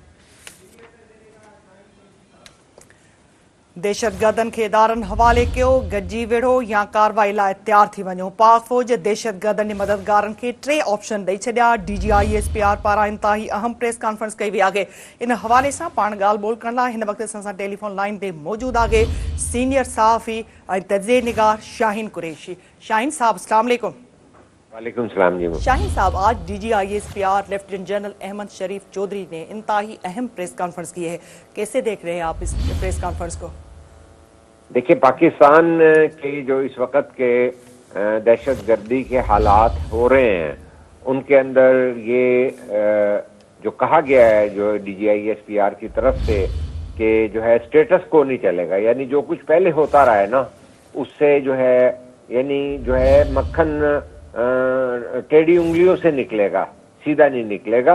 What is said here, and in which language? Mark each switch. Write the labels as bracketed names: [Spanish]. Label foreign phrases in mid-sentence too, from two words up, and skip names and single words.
[Sindhi] दहशतगर्दनि खे इदारनि हवाले कयो गॾिजी विढ़ो या कार्रवाई लाइ तैयार थी वञो। पाक फौज दहशतगर्दनि जे मददगारनि खे 3 ऑप्शन ॾेई छॾिया। डीजी ISPR पारां इंतिहाई अहम [English] press conference [Sindhi] कई वई आहे। इन हवाले सां पाण ॻाल्हि ॿोल करण लाइ हिन वक़्तु असां सां [English] telephone line [Sindhi] ते मौजूदु आहे सीनियर सहाफ़ी ऐं तज़िये निगार शाहीन कुरैशी। शाहीन साहब [Arabic] السلام عليكم. وعليكم السلام जी। [Urdu] شاہین صاحب، آج ڈی جی ISPR [English] lieutenant general [Urdu] احمد شریف چوہدری نے انتہائی اہم [English] press conference [Urdu] کی ہے، کیسے دیکھ رہے ہیں آپ اس [English] press conference [Urdu] کو? دیکھیے، پاکستان کے جو اس وقت کے دہشت گردی کے حالات ہو رہے ہیں ان کے اندر یہ جو کہا گیا ہے جو ڈی جی ISPR کی طرف سے کہ جو ہے [English] status quo [Urdu] نہیں چلے گا، یعنی جو کچھ پہلے ہوتا رہا ہے نا اس سے جو ہے یعنی جو ہے مکھن ٹیڑھی انگلیوں سے نکلے گا، سیدھا نہیں نکلے گا.